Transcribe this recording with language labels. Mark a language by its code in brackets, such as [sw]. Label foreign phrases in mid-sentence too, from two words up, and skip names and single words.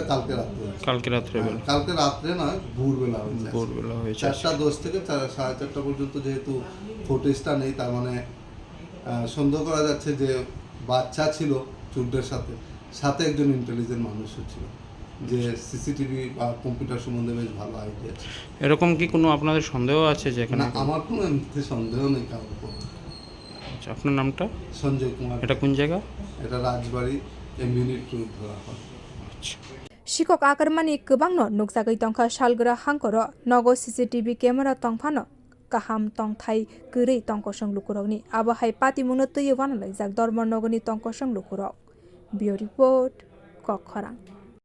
[bn] কালকে রাত্রে না ভোরবেলা হয়েছে 4:10 থেকে 4:30 পর্যন্ত যেহেতু ফুটেজটা নেই তার মানে সন্দেহ করা যাচ্ছে যে বাচ্চা ছিল চোরদের সাথে একজন ইন্টেলিজেন্ট মানুষও ছিল যে সিসিটিভি বা কম্পিউটার সম্বন্ধে বেশ ভালো আইডিয়া আছে এরকম কি কোনো আপনাদের সন্দেহ আছে যে এখানে আমার কোনো এমনিতে সন্দেহ নেই কারোর উপর আচ্ছা আপনার নামটা সঞ্জয় কুমার এটা কোন জায়গা এটা রাজবাড়ি এমবিউনিট রোড ধরা হয় আচ্ছা [trp] sikok akarmani kwbangno nukjagui tongkha salgra hangkoro nogo [en] CCTV camera [trp] tongphano kaham tongthai gurui tongkosong lukurokni abo hai patimuno tui wanlaijak dharmanagorni tongkosong lukurok [en] bureau report [trp] khokmani